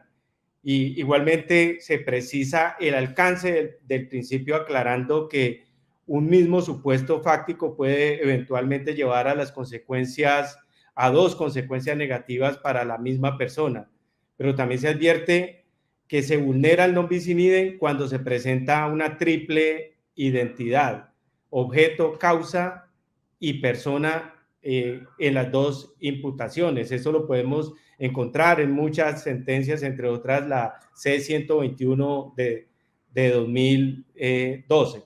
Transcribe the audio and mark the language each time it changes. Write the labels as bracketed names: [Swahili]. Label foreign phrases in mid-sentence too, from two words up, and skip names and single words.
[Spanish] Y igualmente se precisa el alcance del principio, aclarando que un mismo supuesto fáctico puede eventualmente llevar a dos consecuencias negativas para la misma persona. Pero también se advierte que se vulnera el [Latin] non bis in idem [Spanish] cuando se presenta una triple identidad, objeto, causa y persona, en las dos imputaciones. Eso lo podemos encontrar en muchas sentencias, entre otras la C-121 de 2012.